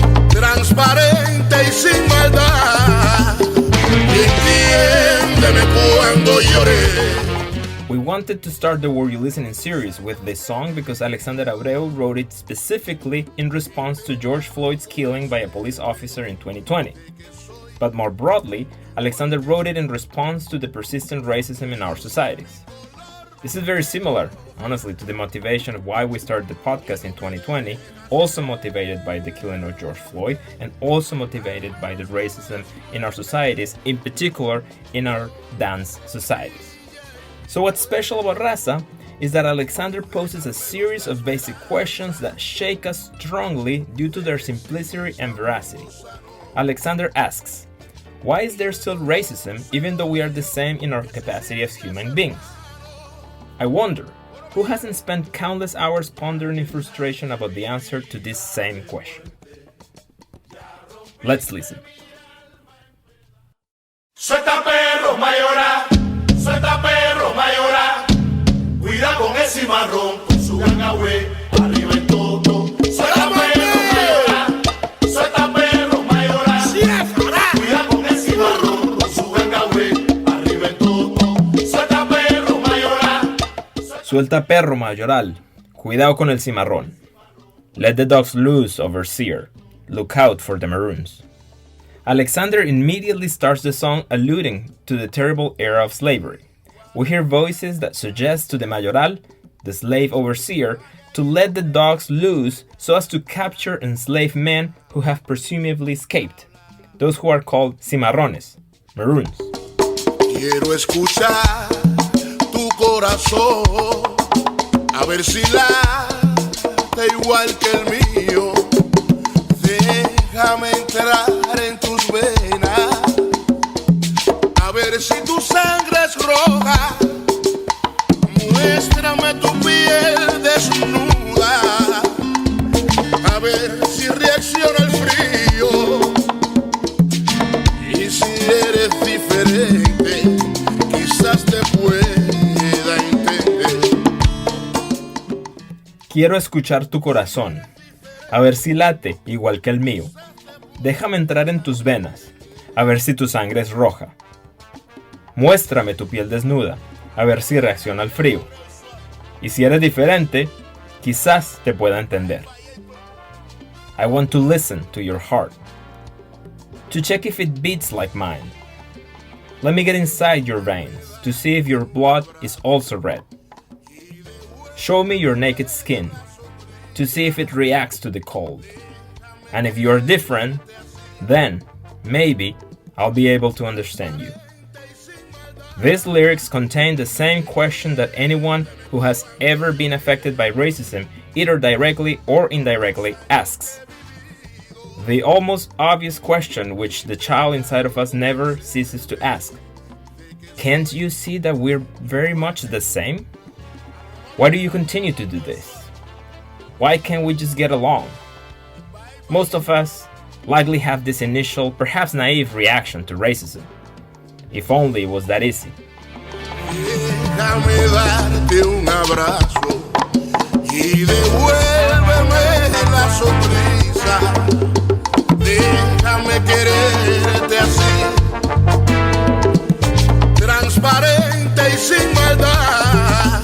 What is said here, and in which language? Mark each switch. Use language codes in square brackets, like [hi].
[es] Transparente y sin maldad, entiéndeme cuando lloré. [en] We wanted to start the Were You Listening series with this song because Alexander Abreu wrote it specifically in response to George Floyd's killing by a police officer in 2020. But more broadly, Alexander wrote it in response to the persistent racism in our societies. This is very similar, honestly, to the motivation of why we started the podcast in 2020, also motivated by the killing of George Floyd, and also motivated by the racism in our societies, in particular in our dance societies. So what's special about Raza is that Alexander poses a series of basic questions that shake us strongly due to their simplicity and veracity. Alexander asks, why is there still racism even though we are the same in our capacity as human beings? I wonder, who hasn't spent countless hours pondering in frustration about the answer to this same question? Let's listen. [es] Suelta perro mayora, suelta perro mayora, cuida con ese marrón, con su ganga güey, arriba el toto. Suelta perro mayora, suelta perro mayora, cuida con ese marrón, con su ganga güey, arriba el toto. Suelta perro mayora. Suelta perro mayoral, cuidado con el cimarrón. [en] Let the dogs loose, overseer. Look out for the maroons. Alexander immediately starts the song alluding to the terrible era of slavery. We hear voices that suggest to the mayoral, the slave overseer, to let the dogs loose so as to capture enslaved men who have presumably escaped, those who are called cimarrones, maroons. [es] Quiero escuchar tu corazón, a ver si late igual que el mío. Déjame entrar en tus venas, a ver si tu sangre es roja. Muéstrame tu piel desnuda, a ver si reacciona el frío. Y si eres diferente, quizás te pueda entender. Quiero escuchar tu corazón, a ver si late igual que el mío. Déjame entrar en tus venas, a ver si tu sangre es roja. Muéstrame tu piel desnuda, a ver si reacciona al frío. Y si eres diferente, quizás te pueda entender. [en] I want to listen to your heart, to check if it beats like mine. Let me get inside your veins, to to see if your blood is also red. Show me your naked skin to see if it reacts to the cold. And if you are different, then maybe I'll be able to understand you. These lyrics contain the same question that anyone who has ever been affected by racism, either directly or indirectly, asks. The almost obvious question which the child inside of us never ceases to ask. Can't you see that we're very much the same? Why do you continue to do this? Why can't we just get along? Most of us likely have this initial, perhaps naive reaction to racism. If only it was that easy. [es] Déjame darte un abrazo y devuélveme la sonrisa. Déjame quererte así, transparente y sin maldad.